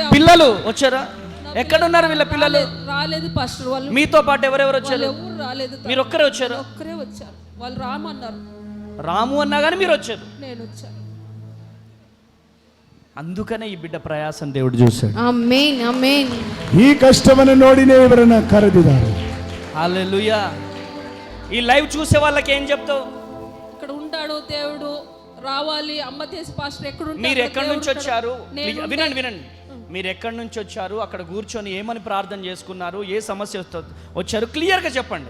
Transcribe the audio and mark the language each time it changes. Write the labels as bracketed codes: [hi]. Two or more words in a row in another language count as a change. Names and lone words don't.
[te] పిల్లలు వచ్చారా? ఎక్కడున్నారు వీళ్ళ పిల్లలు? రాలేదు పాస్టర్ వాళ్ళు. మీతో పాటు ఎవరెవరు వచ్చారు? ఎవరు రాలేదు, మీరు ఒక్కరే వచ్చారు? ఒక్కరే వచ్చారు. వాళ్ళు రామన్నారు, రాము అన్నా కానీ మీరు వచ్చారు. నేను వచ్చాను. అందుకనే ఈ బిడ్డ ప్రయాసం దేవుడు చూశాడు. ఆమేన్. ఆమేన్. [kn] ಈ ಕಷ್ಟವನ್ನು ನೋಡಿನೇ ಇವರನ್ನ ಕರೆದಿದ್ದಾರೆ. [te] హల్లెలూయా. ఈ లైవ్ చూసే వాళ్ళకి ఏం చెప్తావు? ఇక్కడ ఉంటాడు దేవుడు, రావాలి. అమ్మ దేశ పాస్టర్ ఎక్కడ ఉంటాడు? మీరు ఎక్కడి నుంచి వచ్చారు? వినండి. మీరు ఎక్కడి నుంచి వచ్చారు? అక్కడ కూర్చొని ఏమని ప్రార్థన చేసుకున్నారు? ఏ సమస్య వచ్చారు? క్లియర్గా చెప్పండి.